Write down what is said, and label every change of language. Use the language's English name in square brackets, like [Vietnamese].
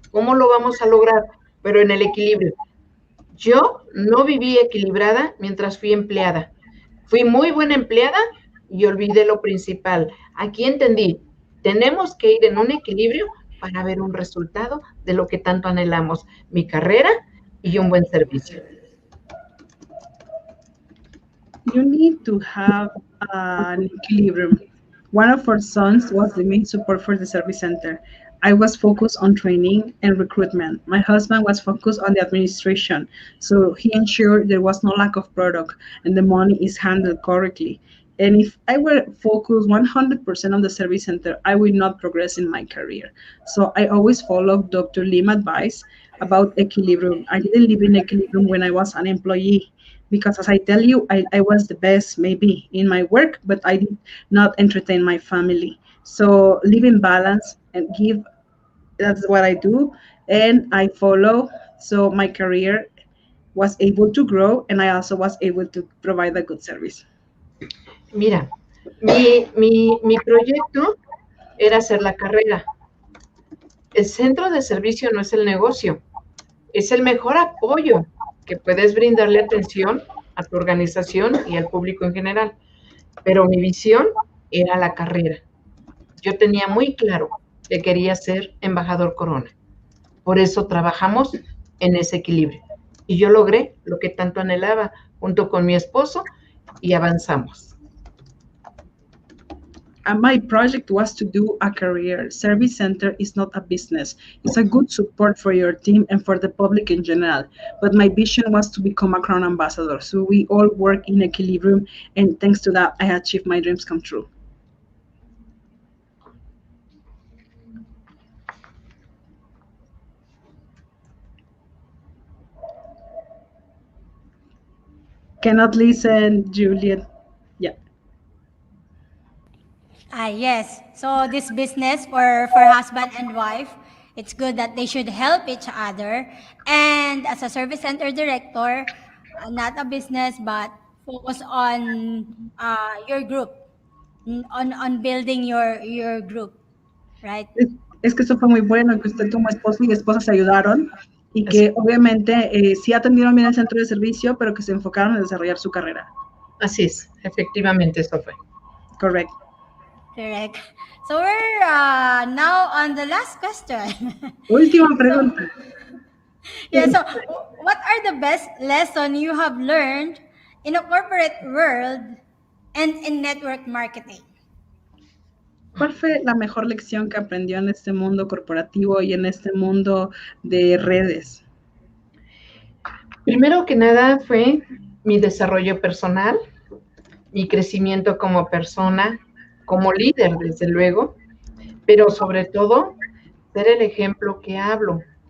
[Spanish] ¿Cómo lo vamos a lograr? Pero en el equilibrio. Yo no viví equilibrada mientras fui empleada. Fui muy buena empleada y olvidé lo principal. Aquí entendí, tenemos que ir en un equilibrio para ver un resultado de lo que tanto anhelamos, mi carrera y un buen servicio. [English] You need to have an equilibrium. One of our sons was the main support for the service center. I was focused on training and recruitment. My husband was focused on the administration, so he ensured there was no lack of product and the money is handled correctly. And if I were focused 100% on the service center, I would not progress in my career. So I always followed Dr. Lim advice about equilibrium. I didn't live in equilibrium when I was an employee because, as I tell you, I was the best maybe in my work, but I did not entertain my family. So live in balance and give, that's what I do, and I follow. So my career was able to grow, and I also was able to provide a good service. [Spanish] Mira, mi proyecto era hacer la carrera. El centro de servicio no es el negocio, es el mejor apoyo que puedes brindarle atención a tu organización y al público en general. Pero mi visión era la carrera. Yo tenía muy claro que quería ser embajador Corona. Por eso trabajamos en ese equilibrio. Y yo logré lo que tanto anhelaba junto con mi esposo y avanzamos. [English] And my project was to do a career. Service center is not a business. It's a good support for your team and for the public in general. But my vision was to become a crown ambassador. So we all work in equilibrium, and thanks to that, I achieved my dreams come true. Cannot listen, Juliet. Yeah. Yes. So this business for husband and wife, it's good that they should help each other. And as a service center director, not a business, but focus on your group, on building your group, right? [Spanish] Es que eso fue muy bueno, que usted como esposo y esposa se ayudaron y que obviamente sí atendieron bien el centro de servicio, pero que se enfocaron en desarrollar su carrera. Así es, efectivamente eso fue. [English] Correct. Correct. So we're now on the last question. [Spanish] Última pregunta. [English] Yeah, so what are the best lessons you have learned in a corporate world and in network marketing? [Spanish] ¿Cuál fue la mejor lección que aprendió en este mundo corporativo y en este mundo de redes? Primero que nada fue mi desarrollo personal, mi crecimiento como persona, como líder, desde luego, pero sobre todo, ser el ejemplo que hablo.